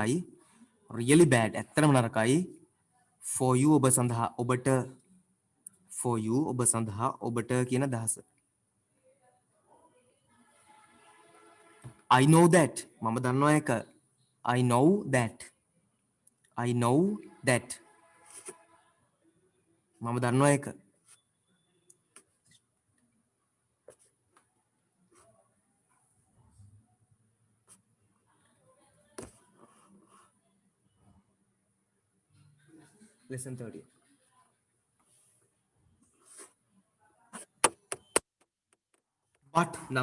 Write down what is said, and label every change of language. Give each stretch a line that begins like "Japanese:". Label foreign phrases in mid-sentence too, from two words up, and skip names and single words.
Sinhala: නරකයි
English: for you
Sinhala: ඔබ සඳහා ඔබට කියන අදහස
English: I know that
Sinhala: මම දන්නවා ඒක
English: I know that
Sinhala: මම දන්නවා ඒක
English: lesson 30 but